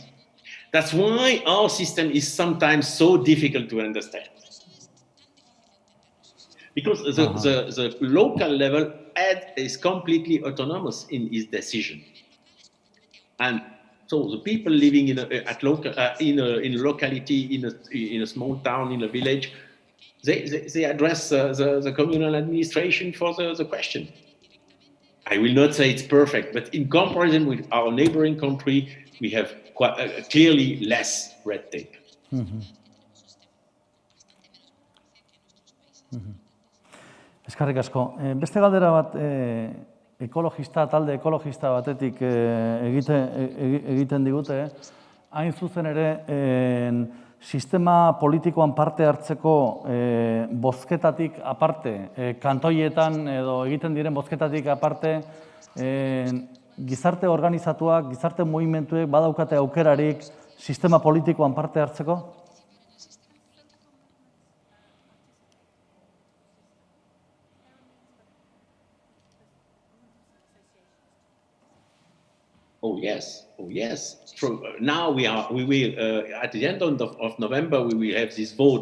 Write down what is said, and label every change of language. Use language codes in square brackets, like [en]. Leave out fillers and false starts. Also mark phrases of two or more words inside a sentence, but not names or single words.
[en] That's why our system is sometimes so difficult to understand, because the local level is completely autonomous in its decision, and so the people living in a locality, in a small town, in a village, they address the communal administration for the question. I will not say it's perfect, but in comparison with our neighboring country, we have clearly less red tape. [eu] Eskerrik asko. Beste galdera bat talde ekologista batetik egiten digute, hain zuzen ere, sistema politikoan parte hartzeko bozketatik aparte, kantoietan edo egiten diren bozketatik aparte, gizarte organizatuak, gizarte mugimenduek badaukate aukerarik sistema politikoan parte hartzeko? [en] Oh yes. Now we will at the end of November we will have this vote.